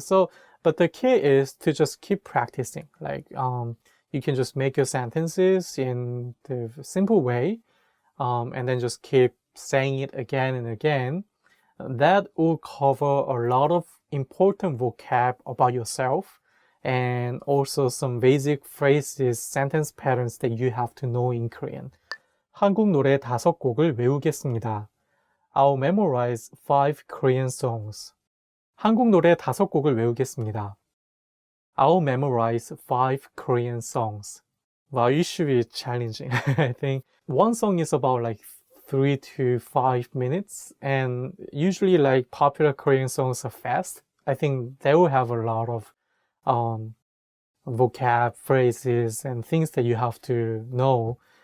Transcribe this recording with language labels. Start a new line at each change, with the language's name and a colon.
English: So, but the key is to just keep practicing. Like, you can just make your sentences in the simple way, and then just keep saying it again and again. That will cover a lot of important vocab about yourself, and also some basic phrases, sentence patterns that you have to know in Korean.
Korean: 한국 노래 5곡을 외우겠습니다.
English: I'll memorize 5 Korean songs.
Korean: 한국 노래 5곡을 외우겠습니다.
English: I'll memorize 5 Korean songs. Wow, it should be challenging. I think one song is about like 3 to 5 minutes, and usually like popular Korean songs are fast. I think they will have a lot of vocab, phrases, and things that you have to know.